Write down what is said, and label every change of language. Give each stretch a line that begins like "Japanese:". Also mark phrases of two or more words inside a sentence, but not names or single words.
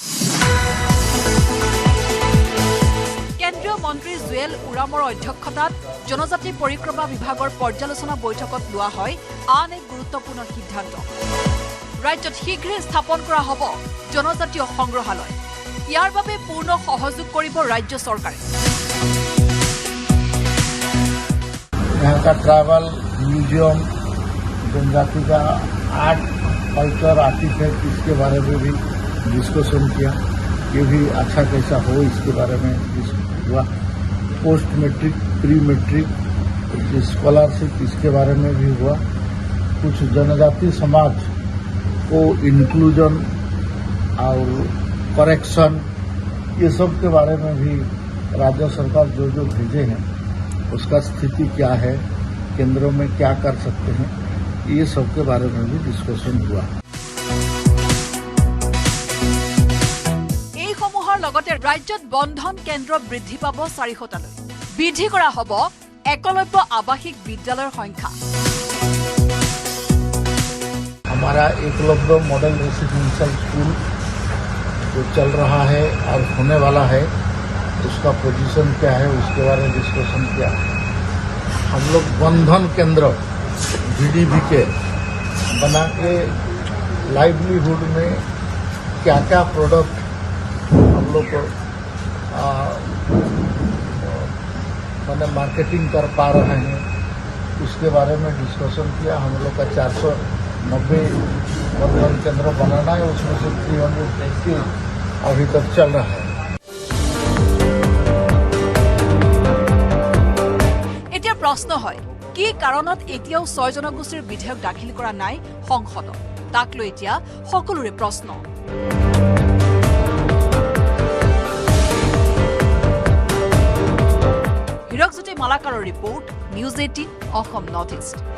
Assamese: কেন্দ্ৰীয় মন্ত্ৰী জুৱেল ওৰামৰ অধ্যক্ষতাত জনজাতি পৰিক্ৰমা বিভাগৰ পৰ্যালোচনা বৈঠকত লোৱা হয় আন এক গুৰুত্বপূৰ্ণ সিদ্ধান্ত। ৰাজ্যত শীঘ্ৰে স্থাপন কৰা হ'ব জনজাতীয় সংগ্ৰহালয়। ইয়াৰ বাবে পূৰ্ণ সহযোগ কৰিব ৰাজ্য চৰকাৰে।
Hindi: यहाँ का
English: travel museum,
Hindi: जनजाति का
English: art culture artifact,
Hindi: इसके बारे में भी डिस्कशन किया। ये भी अच्छा कैसा हो इसके बारे में हुआ।
English: post matric pre matric scholarship
Hindi: इसके बारे में भी हुआ। कुछ जनजाति समाज को इंक्लूजन और करेक्शन ये सब के बारे में भी राज्य सरकार जो भेजे हैं उसका स्थिति क्या है, केंद्रों में क्या कर सकते हैं, ये सब के बारे में भी डिस्कशन हुआ।
Assamese: এই সমূহৰ লগতে ৰাজ্যত বন্ধন কেন্দ্ৰ বৃদ্ধি পাব 400টালৈ। বৃদ্ধি কৰা হ'ব একলব্য আৱাসিক বিদ্যালয়ৰ সংখ্যা।
Hindi: हमारा एकलव्य
English: model residential school
Hindi: जो चल रहा है और होने वाला है उसका पोजीशन क्या है, उसके बारे में डिस्कशन किया। हम लोग बंधन केंद्र VDB के बना के लाइवलीहुड में क्या क्या प्रोडक्ट हम लोग मैंने मार्केटिंग कर पा रहे हैं उसके बारे में डिस्कशन किया। हम लोग का 490 बंधन केंद्र बनाना है, उसमें से 380 अभी तक चल रहा है।
Assamese: এতিয়া প্ৰশ্ন হয় কি কাৰণত এতিয়াও 6 জনগোষ্ঠীৰ বিধেয়ক দাখিল কৰা নাই সংসদত। তাক লৈ এতিয়া সকলোৰে প্ৰশ্ন। হিৰকজ্যোতি মালাকাৰৰ ৰিপৰ্ট, নিউজ 18 অসম নৰ্থ ইষ্ট।